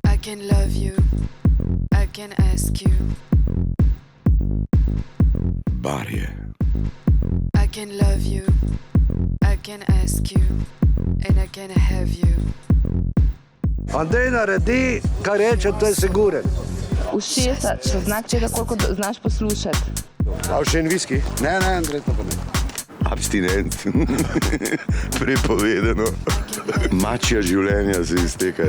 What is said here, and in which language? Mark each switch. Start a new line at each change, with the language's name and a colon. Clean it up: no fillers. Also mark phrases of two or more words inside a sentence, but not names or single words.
English: can love you, I can ask you.
Slovenian: Barje.
English: I can love you, I can ask you, and I can have you.
Slovenian: Andrej naredi, kar reče, to je siguren. Ušesa, to znak tega, koliko znaš poslušati. A še en viski? Ne, Andrej, to pa ne. Abstinent. Prepovedano. Mačja življenja se iztekajo.